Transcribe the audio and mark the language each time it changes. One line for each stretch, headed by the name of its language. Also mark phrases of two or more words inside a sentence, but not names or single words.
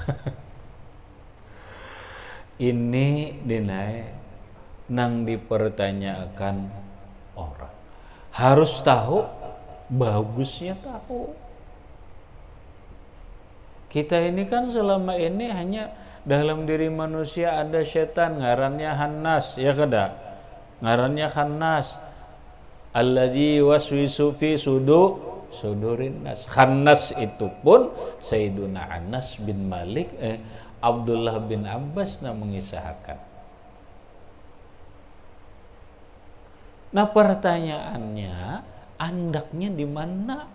Indonesian: Ini dinaik nang dipertanyakan orang. Harus tahu, bagusnya tahu. Kita ini kan selama ini hanya dalam diri manusia ada setan,
Banjar: ngarannya Khannas, ya kada? Ngarannya Khannas.
Arabic: Alladzi waswisu fi sudurin nas.
Indonesian: Khannas itu pun Sayyiduna Anas bin Malik, Abdullah bin Abbas mengisahkan.
Banjar: Nah pertanyaannya, andaknya di mana?